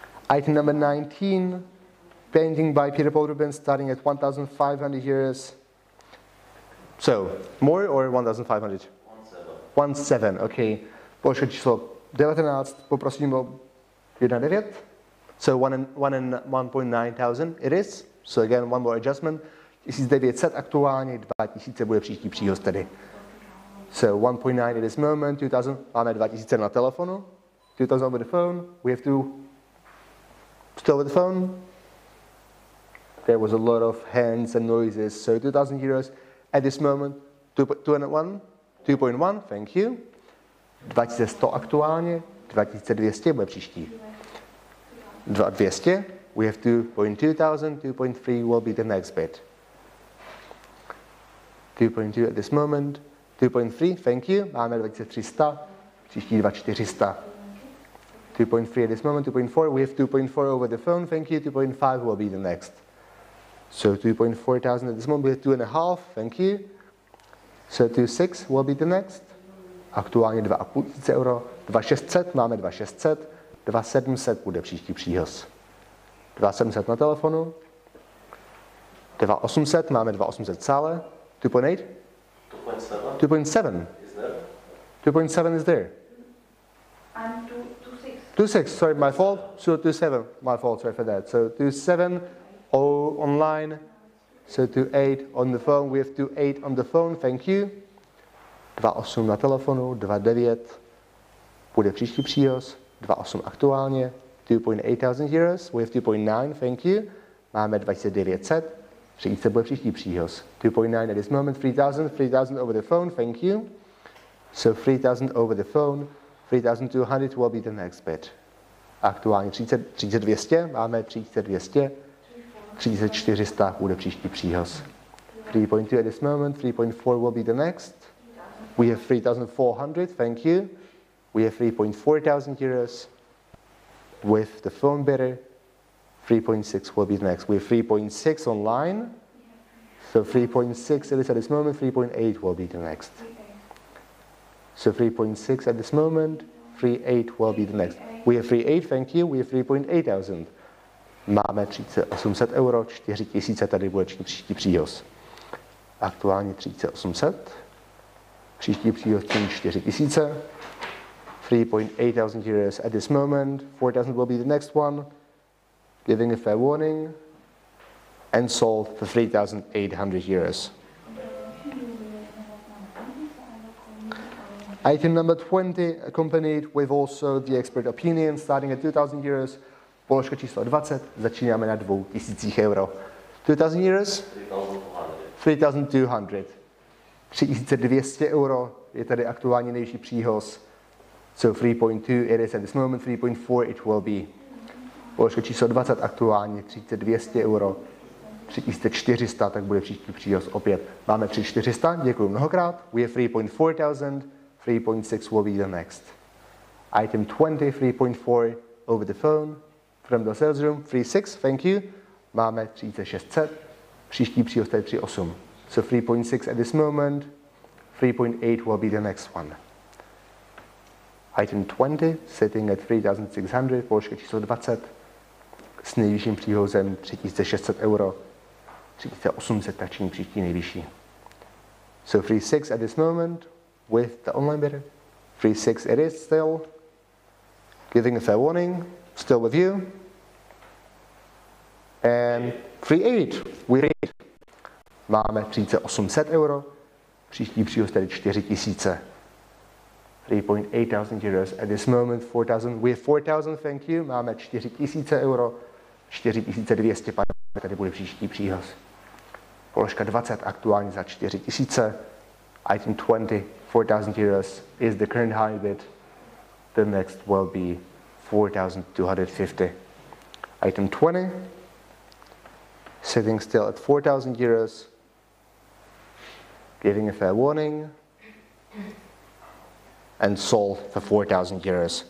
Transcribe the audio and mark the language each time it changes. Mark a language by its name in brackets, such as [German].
[English] Item number 19, painting by Peter Paul Rubens, starting at 1,500 euros. So, more or 1,500? 1,700, okay. [Czech] Počet číslo 19, poprosím o 1,9. [English] So 1,9 thousand it is. So again, one more adjustment. [Czech] 1,900 aktuálně, 2,000 bude příští příhoz tedy. [English] So 1,9 at this moment, 2,000, [Czech] máme 2,000 na telefonu, [English] 2,000 over the phone, we have to, still with the phone, there was a lot of hands and noises, so 2,000 euros at this moment, 2.1, thank you, [Czech] 2,100 aktuálně, 2,200 bude příští. [English] 2,200, we have 2.2 thousand, 2.3 will be the next bid. 2.2 at this moment, 2.3, thank you, [Czech] máme 2,300, příští 2,400. [English] 2.3 at this moment, 2.4, we have 2.4 over the phone, thank you, 2.5 will be the next. So 2.4 thousand at this moment, we have 2,500, thank you. So 2,600 will be the next. [Czech] Aktuálně 2,500 euro, 2,600, máme 2,600, 2,700 bude příští příhoz. 2,700 na telefonu, 2,800, máme 2,800 v sále, 2.8? 2.7. [English] Is there? 2.7 is there. And 2.6. 2.6, sorry, my fault. So 2.7, my fault, sorry for that. So 2.7 online. So 2.8 on the phone. We have 2.8 on the phone, thank you. [Czech] 2.8 na telefonu, 2.9 bude příští příhoz, 2.8 aktuálně, [English] 2.8 thousand euros, we have 2.9, thank you. [Czech] Máme 2,900. 3,000 bude příští příhoz. [English] 2.9 at this moment, 3,000, 3,000 over the phone, thank you. So 3,000 over the phone, 3,200 will be the next bid. [Czech] Aktuálně 3,200, máme 3,200, 3,400 bude příští příhoz. [English] 3.2 at this moment, 3.4 will be the next. We have 3,400, thank you. We have 3.4 thousand euros with the phone bidder. 3.6 will be the next. We have 3.6 online. So 3.6 at this moment, 3.8 will be the next. So 3.6 at this moment, 3.8 will be the next. We have 3.8, thank you. We have 3.8 thousand. [Czech] Máme 3800 euro, 4000 tady bude příští příhoz. Aktuálně 3800, příští příhoz 4000, [English] 3.8 thousand euros at this moment, 4000 will be the next one, giving a fair warning, and sold for 3,800 euros. Item number 20, accompanied with also the expert opinion, starting at 2,000 euros. [Czech] Položka číslo 20, začínáme na 2000 euro. [English] 2,000 euros? 3,200. [Czech] 3,200 euro je tady aktuálně nejvyšší příhoz. [English] So 3.2 it is at this moment, 3.4 it will be. [Czech] Položka číslo 20 aktuálně 3,200 euro. 3,400, tak bude příští příhoz opět. Máme 3,400, děkuji mnohokrát. [English] We have 3.4 thousand, 3.6 will be the next. Item 20, 3.4 over the phone from the sales room, 3.6, thank you. [Czech] Máme 3,600, příští příhoz tady 3.8. [English] So 3.6 at this moment, 3.8 will be the next one. Item 20, sitting at 3,600, [Czech] položka číslo 20, s nejvyšším příhozem 3,600 euro, 3,800 tak činí příští nejvyšší. [English] So 3.6 at this moment with the online bidder. 3.6 it is still, giving a fair warning, still with you. And 3.8, we read. [Czech] Máme 3,800 euro, příští příhoz tedy 4,000. [English] 3.8 thousand euros at this moment, 4,000, we have 4,000, thank you. [Czech] Máme 4,000 euro, 4,200, tady bude příští příhoz. Položka 20 aktuálně za 4,000. [English] Item 20, 4,000 euros is the current high bid. The next will be 4,250. Item 20, sitting still at 4,000 euros, giving a fair warning, and sold for 4,000 euros.